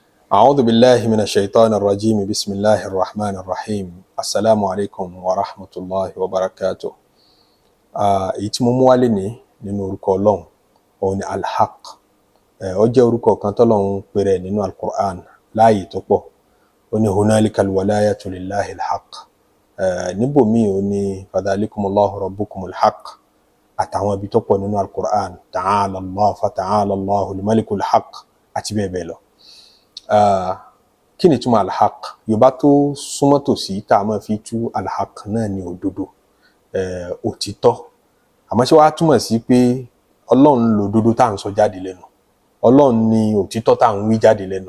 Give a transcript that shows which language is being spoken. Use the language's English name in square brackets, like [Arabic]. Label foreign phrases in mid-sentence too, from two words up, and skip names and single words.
[Arabic] أعوذ بالله من الشيطان الرجيم بسم الله الرحمن الرحيم السلام عليكم ورحمة الله وبركاته. [Yoruba] èyí tí mo mú wálé ní nínú orúkọ Ọlọ́run òun ni alhaq. Ó jẹ́ orúkọ kan t'Ọlọ́run pè rẹ̀ nínú alquran láàyè tó pọ̀. [Arabic] Ó ní هنالك الولاية لله الحق. [Yoruba] Níbòmíì ó ní [Arabic] فذلكم الله ربكم الحق. [Yoruba] Àtàwọn ibi tó pọ̀ nínú alquran [Arabic] تعالى الله فتعالى الله الملك الحق [Yoruba] àti bẹ́ẹ̀ bẹ́ẹ̀ lọ. Kí ni túmọ̀ alhaq? Yorùbá tó súnmọ́ tòsí tá a máa fi tú alhaq náà ní òdodo, òtítọ́. Àmọ́ ṣé wàá túmọ̀ sí pé Ọlọ́run lòdodo tá à ń sọ jáde lẹ́nu, Ọlọ́run ni òtítọ́ tá à ń wí jáde lẹ́nu?